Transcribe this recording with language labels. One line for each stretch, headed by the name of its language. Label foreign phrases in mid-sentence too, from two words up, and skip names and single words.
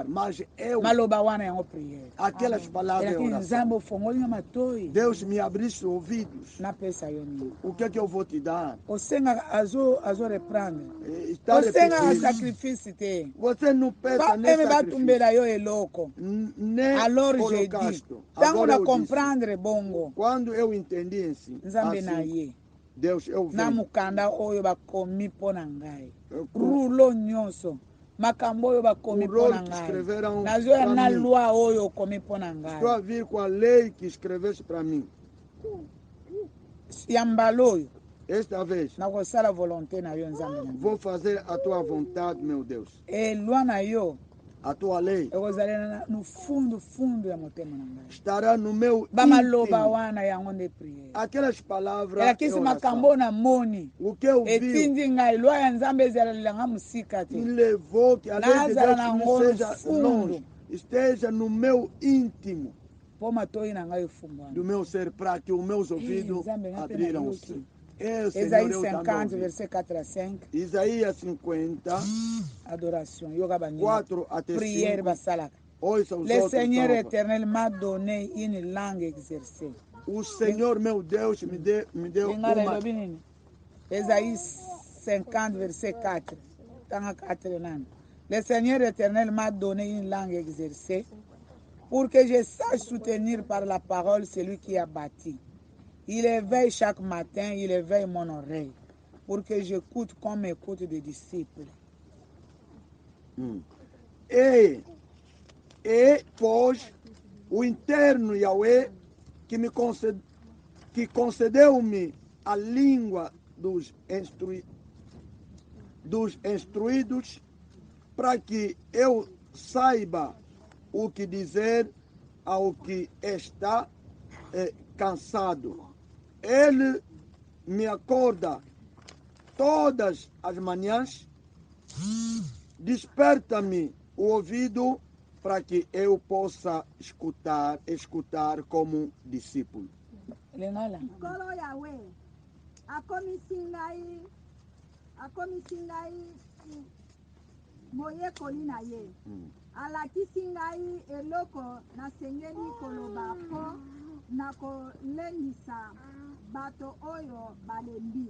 Portuguese: Mas eu, aquelas palavras é oração. Deus me abrisse os ouvidos. O que é que eu vou te dar? Você não pensa nesse sacrifício.
French: Alors je dis,
Portuguese: agora eu
French: comprendre bongo.
Portuguese: Quando eu entendi assim, Deus eu
Lingala: na mukanda oyo bakomi pona ngai. Rulo nyonso. Makambo oyo bakomi pona ngai. Nazoya na loi oyo komi pona ngai.
Portuguese: Estou a vir com a lei que escreveste para mim.
Lingala: Yambalo.
Portuguese: Esta vez, vou fazer a tua vontade, meu Deus.
Lingala: E loi na yo.
Portuguese: A tua lei no fundo estará no meu íntimo. Aquelas palavras o que eu vi me levou que a lei de Deus não seja longe, esteja no meu íntimo do meu ser, para que os meus ouvidos abriram-se.
French: Isaïe 50, verset 4 à 5.
Portuguese: Isaías 50,
French: adoration. 4 à 5.
Lingala: Prière basalaka.
French: Le Seigneur éternel m'a donné une langue exercée.
Portuguese: O Senhor meu Deus me deu uma...
French: Isaïe 50, verset 4. Le Seigneur éternel m'a donné une langue exercée pour que je sache soutenir par la parole celui qui a bâti. Il éveille chaque matin, il éveille mon oreille pour que j'écoute comme écoute des disciples.
Portuguese: E pois o interno Yahweh que concedeu-me a língua dos instruídos para que eu saiba o que dizer ao que está cansado. Ele me acorda todas as manhãs, desperta-me o ouvido para que eu possa escutar como discípulo.
Lingala: Nkolo Yahweh, akomisi ngai moyekoli na ye. Alakisi ngai eloko nasengeli koloba mpo na kolendisa bato oyo balembi.